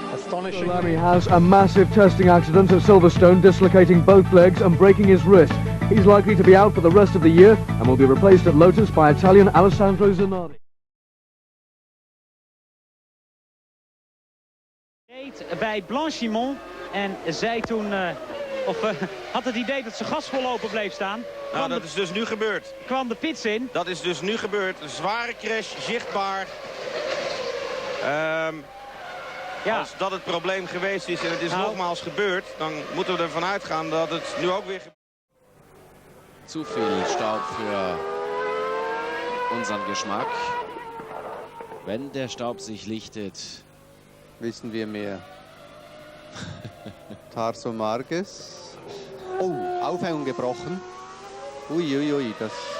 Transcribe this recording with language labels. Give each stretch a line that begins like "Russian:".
English: Lamy has a massive testing accident at Silverstone, dislocating both legs and breaking his wrist. He's likely to be out for the rest of the year and will be replaced at Lotus by Italian Alessandro Zanardi.
Dutch: Bij Blanchimont en zij toen had het idee dat zijn gas vollopen bleef staan. Nou, dat is dus nu gebeurd. Kwam de pits in. Dat is dus nu gebeurd. Een zware crash, zichtbaar. Ja. Als dat het probleem geweest is en het is nogmaals gebeurd, dan moeten we ervan uitgaan dat het nu ook weer gebeurt.
German: Zu viel Staub für unseren Geschmack. Wenn der Staub sich lichtet, wissen wir mehr. Tarso Marquez. Oh, Aufhängung gebrochen. Uiuiui, das...